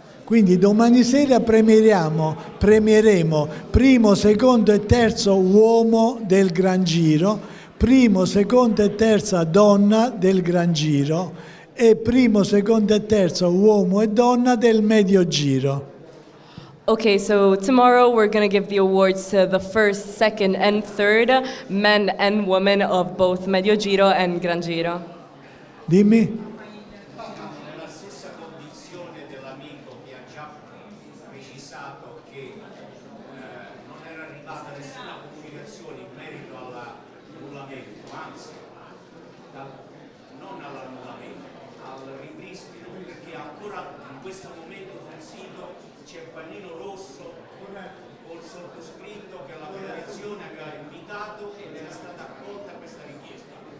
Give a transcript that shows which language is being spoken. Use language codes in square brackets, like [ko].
[it] Quindi domani sera premieremo primo, secondo e terzo uomo del Gran Giro, primo, secondo e terza donna del Gran Giro e primo, secondo e terzo uomo e donna del Medio Giro. [en] Okay, so tomorrow we're going to give the awards to the first, second, and third men and women of both Medio Giro and Gran Giro. [it] Dimmi. Nella stessa condizione dell'amico che ha già precisato che non era arrivata nessuna comunicazione in merito all'annullamento, anzi, non all'annullamento, al ripristino, perché ancora in questo momento sul sito c'è il pannino rosso col sottoscritto che la federazione aveva invitato ed era stata accolta questa richiesta.